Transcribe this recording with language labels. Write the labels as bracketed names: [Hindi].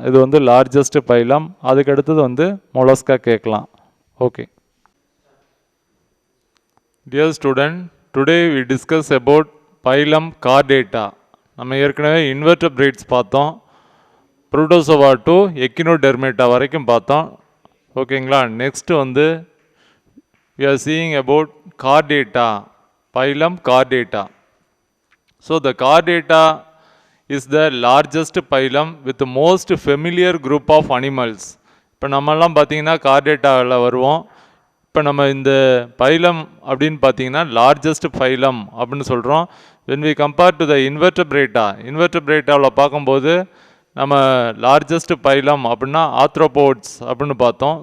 [Tamil] இது வந்து largest phylum. அதுக்கு அடுத்தது வந்து மொலஸ்கா கேட்கலாம். Okay. [English] Dear student, today we discuss about phylum Chordata. [Tamil] நம்ம ஏற்கனவே இன்வெர்டபிரேட்ஸ் பார்த்தோம். புரோட்டோசோவா டு எக்கினோடெர்மேட்டா வரைக்கும் பார்த்தோம். ஓகேங்களா? [English] Next வந்து we are seeing about Chordata, phylum Chordata. So the Chordata is the largest phylum with the most familiar group of animals. [Tamil] இப்போ நம்மெல்லாம் பார்த்தீங்கன்னா கார்டேட்டாவில் வருவோம். இப்போ நம்ம இந்த பைலம் அப்படின்னு பார்த்தீங்கன்னா லார்ஜஸ்ட் பைலம் அப்படின்னு சொல்கிறோம். [English] when we compare to the [Tamil] இன்வெர்டபிரேட்டாவில் பார்க்கும்போது நம்ம லார்ஜஸ்ட் பைலம் அப்படின்னா ஆத்ரோபோட்ஸ் அப்படின்னு பார்த்தோம்.